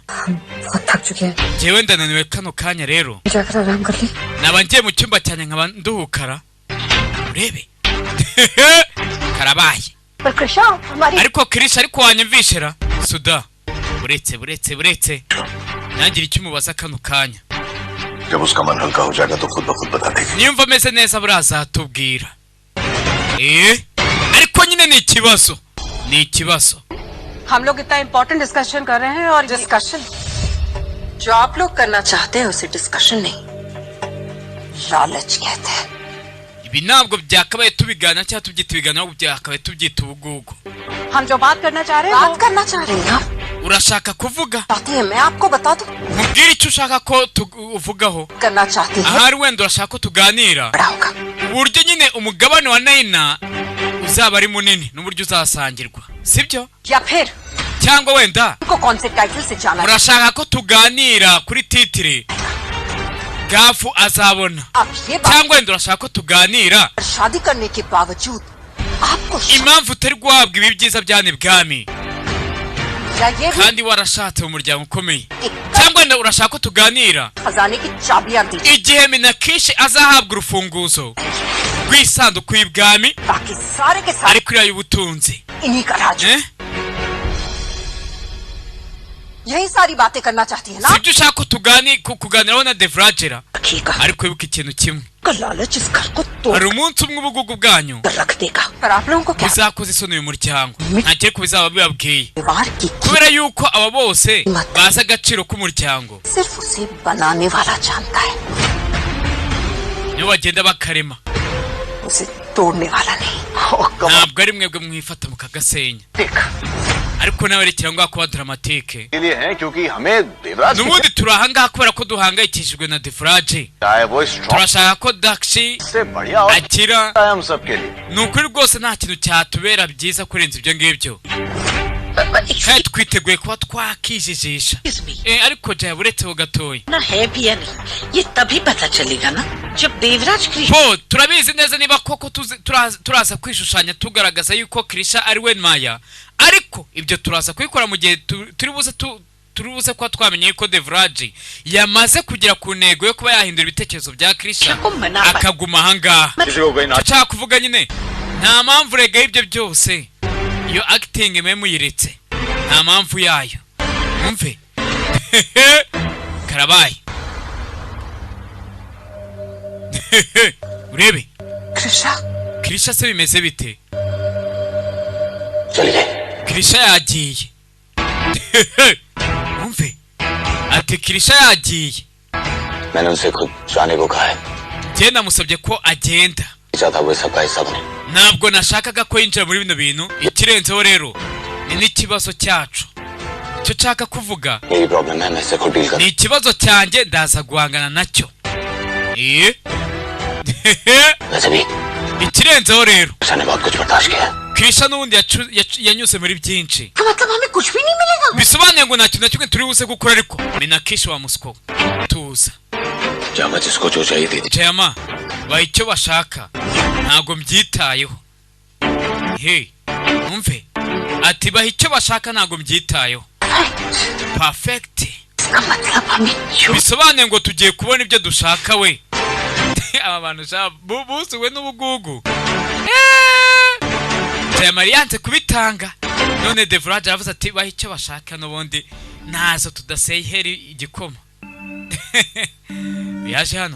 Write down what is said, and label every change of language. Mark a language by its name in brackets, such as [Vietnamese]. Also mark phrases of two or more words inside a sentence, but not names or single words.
[Kinyarwanda] Jewe ndananiwe kano kanya rero. Naba ngiye mu cyumba cyane nkaba nduhukara. Urebe. Karabaye. Ariko Krisha ariko wanyumvishera. Suda. Buretse. Nangira icyo mubaza kano kanya. [Hindi] जब उसका मन हल्का हो जाएगा तो खुद ब खुद बता देगा. [Kinyarwanda] Niyumva meze neza buraza atubwira. Ariko nyine ni ikibazo. [Hindi] हम लोग इतना [English] important discussion [Hindi] कर रहे हैं और डिस्कशन जो आप लोग करना चाहते हैं उसे डिस्कशन नहीं लालच कहते हैं. [Kinyarwanda] Ibi ntabwo byakabaye tubigana cyangwa tubyita ibigana ahubwo byakabaye tubyita ubugugu. [Hindi] हम जो बात करना चाह रहे हैं आप [Kinyarwanda] Urashaka kuvuga? [Hindi] चाहते हैं मैं आपको बता दूं. [Kinyarwanda] Mubwire icyo ushaka ko tuvugaho. [Hindi] करना चाहते हैं [Kinyarwanda] Ahari wenda urashaka ko tuganira. [Hindi] बड़ा होगा. [Kinyarwanda] Uburyo nyine umugabane wa Naina uzaba ari munini n'uburyo uzasangirwa. Sibyo? [Hindi] या फिर [Kinyarwanda] Cyangwa wenda [Hindi] को कौन से टाइटल से जाना है. [Kinyarwanda] urashaka ko tuganira kuri titire Gafu azabona. [Hindi] आप ये बात [Kinyarwanda] Cyangwa wenda urashaka ko tuganira [Hindi] शादी करने के बावजूद आपको [Kinyarwanda] impamvu utari guhabwa ibi byiza byane bwami [Hindi] या ये भी [Kinyarwanda] kandi warashatse mu muryango ukomeye. Cyangwa wenda urashaka ko tuganira [Hindi] खजाने की चाबियां दी [Kinyarwanda] igihe Minakishi azahabwa urufunguzo rw'isanduku y'ibwami [Hindi] बाकी सारे के सारे [Kinyarwanda] ari kuri ayo ubutunzi. [Hindi] इन्हीं का राज. यही सारी बातें करना चाहती है ना. [Kinyarwanda] Sibyo ushaka ko kuganiraho na Devragera. [Hindi] रखिएगा [Kinyarwanda] Ariko wibuka ikintu kimwe. [Hindi] लालच इस घर को तोड़ [Kinyarwanda] Hari umunsi umwe ubugugu bwanyu [Hindi] रख देगा. पर आप लोगों को क्या [Kinyarwanda] bizakoze isoni uyu muryango. Ntakiri ko bizaba bibabwiye. [Hindi] परिवार की [Kinyarwanda] Kubera yuko aba bose bazi agaciro k'umuryango. [Hindi] सिर्फ उसे बनाने वाला जानता है [Kinyarwanda] Niyo bagenda bakarema. [Hindi] उसे तोड़ने वाला नहीं. [Kinyarwanda] Ntabwo ari mwebwe mwifata mukagasenya. Ariko nawe rekera ngo akuba dramatike. [Hindi] के लिए है क्योंकि हमें देवराज [Kinyarwanda] Nubundi turahanga kubera ko duhangayikishijwe na Devrage. [Hindi] चाहे वो स्ट्रॉन्ग [Kinyarwanda] Turashaka ko Dakshi [Hindi] से बढ़िया और [Kinyarwanda] akira. [Hindi] है हम सब के लिए. [Kinyarwanda] Nukuri rwose nta kintu cyatubera byiza kurenza ibyo ngibyo. Kandi twiteguye kuba twakijijisha. Ariko jya buretseho gatoya. [Hindi] ना है भी या नहीं ये तभी पता चलेगा ना जब देवराज कृष्ण [Kinyarwanda] Bo turabizi neza niba koko turaza kwishushanya tugaragaza yuko Krisha ari we Maya. Ariko ibyo turaza kubikora mu gihe turi buze kuba twamenye ko Devrage yamaze kugera ku ntego yo kuba yahindura ibitekerezo bya Krisha akaguma ahangaha. [Hindi] किसी को कोई ना [Kinyarwanda] Nshaka kuvuga nyine nta mpamvu rega ibyo byose. Iyo acting mwe muyiretse nta mpamvu yayo. Umve. Karabaye. Urebe. Krisha se bimeze bite? [Hindi] चलिए [Kinyarwanda] Krisha yagiye. Umve. Ati Krisha yagiye. [Hindi] मैंने उनसे खुद जाने को कहा है. [Kinyarwanda] Je namusabye ko agenda. [Hindi] चाहता वो सबका हिस्सा बने. [Kinyarwanda] Ntabwo nashakaga ko yinjira muri bino bintu. Ikirenzeho rero ni n'ikibazo cyacu. Cyo nshaka kuvuga [Hindi] मेरी प्रॉब्लम है मैं इससे खुद डील [Kinyarwanda] ni ikibazo cyanjye ndaza guhangana nacyo. [Hindi] वैसे भी [Kinyarwanda] Ikirenzeho rero [Hindi] ने बहुत कुछ बर्दाश्त किया. [Kinyarwanda] Krisha n'ubundi yanyuze muri byinshi. [Hindi] तो मतलब हमें कुछ भी नहीं मिलेगा. [Kinyarwanda] Bisobanuye ngo nta kintu na kimwe turi buze gukora ariko Minakishi wa musiko tuza. [Hindi] जहाँ जिसको जो चाहिए दे दीजिए. [Kinyarwanda] Jayama baha icyo bashaka ntabwo mbyitayeho. Umve ati baha icyo bashaka ntabwo mbyitayeho. Perfect. [Hindi] इसका मतलब हमें जो [Kinyarwanda] Bisobanuye ngo tugiye kubona ibyo dushaka we. Aba bantu buzuwe n'ubugugu. Jayama yanze kubitanga. None Devrage aravuze ati baha icyo bashaka n'ubundi nazo tudaseyiheri igikoma. Yaje hano.